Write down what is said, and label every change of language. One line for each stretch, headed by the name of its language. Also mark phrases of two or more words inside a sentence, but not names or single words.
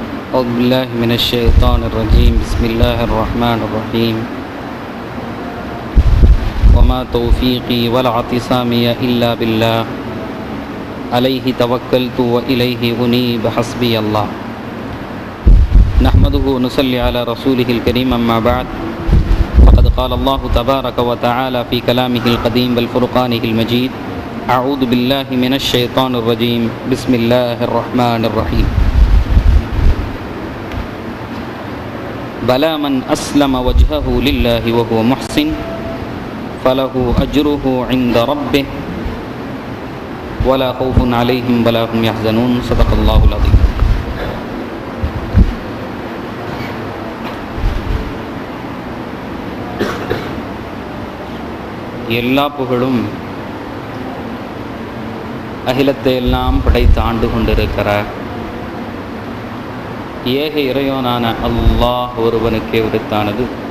Arabic: أعوذ بالله من الشيطان الرجيم بسم الله الرحمن الرحيم وما توفيقي ولا اعتصامي إلا بالله عليه توكلت وإليه أنيب حسبي الله نحمده ونصلي على رسوله الكريم أما بعد فقد قال الله تبارك وتعالى في كلامه القديم والفرقانه المجيد أعوذ بالله من الشيطان الرجيم بسم الله الرحمن الرحيم بلى من أسلم وجهه لله وهو محسن فله أجره عند ربه ولا خوف عليهم ولا هم يحزنون صدق الله العظيم.
Tamil: எல்லா புகழும் அகிலத்தை எல்லாம் படைத்து ஆண்டு கொண்டிருக்கிறார் ஏக இறைவனான அல்லாஹ் ஒருவனுக்கே உரித்தானது.